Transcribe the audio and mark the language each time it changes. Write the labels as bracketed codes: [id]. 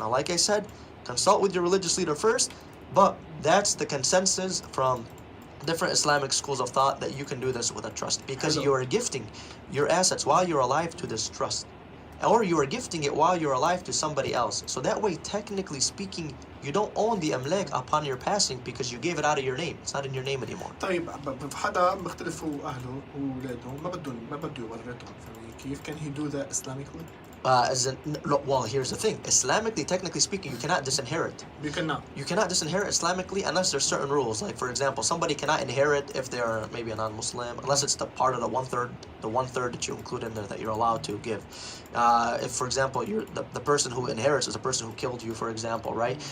[en] Now, like I said, consult with your religious leader first, but that's the consensus from different Islamic schools of thought that you can do this with a trust, because you are gifting your assets while you're alive to this trust, or you are gifting it while you're alive to somebody else. So that way, technically speaking, you don't own the amlak upon your passing because you gave it out of your name. It's not in your name anymore. [ar] طيب حدا مختلف هو اهله واولاده ما بده يورثهم، كيف [en] can he do that Islamically? Well, here's the thing. Islamically, technically speaking, you cannot disinherit. You cannot disinherit Islamically unless there's certain rules. Like, for example, somebody cannot inherit if they're maybe a non-Muslim, unless it's the part of the one-third that you include in there that you're allowed to give. If, for example, the person who inherits is a person who killed you, for example, right?